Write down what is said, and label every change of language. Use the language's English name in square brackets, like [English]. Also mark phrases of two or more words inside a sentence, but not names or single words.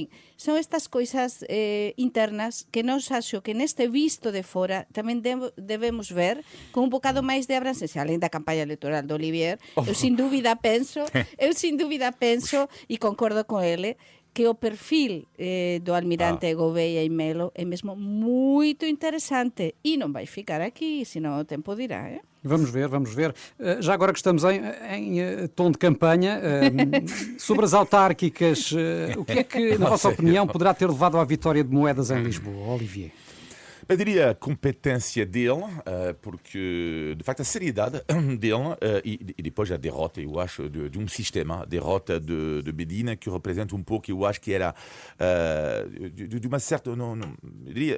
[Galician] Son estas coisas internas que nos acho que neste visto de fora tamén debemos ver con un bocado máis de abrancencia, além da campaña electoral do Olivier. Eu sin dúbida penso e concordo con ele que o perfil do almirante Gouveia e Melo é mesmo moito interesante e non vai ficar aquí, senón o tempo dirá, [Portuguese] Vamos ver. Já agora que estamos em tom de campanha, sobre as autárquicas, o que é que, na vossa opinião, poderá ter levado à vitória de Moedas em Lisboa, Olivier? Eu diria a competência dele, porque, de facto, a seriedade dele e depois a derrota, eu acho, de um sistema, a derrota de Medina, que representa um pouco, eu acho que era de uma certa, eu diria...